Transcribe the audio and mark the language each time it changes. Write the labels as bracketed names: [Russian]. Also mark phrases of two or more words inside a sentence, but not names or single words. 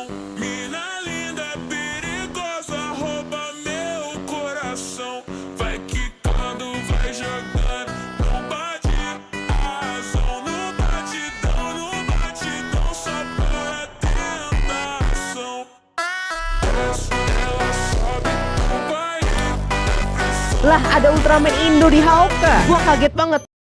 [Portuguese] Mina linda, perigosa, rouba meu coração. Vai quicando, vai jogando, não bate a razão. No batidão, só para tentação. Desce, ela sobe, no baile é pressão. [Indonesian] Lah, ada Ultraman Indo di Hauka. Gua kaget banget.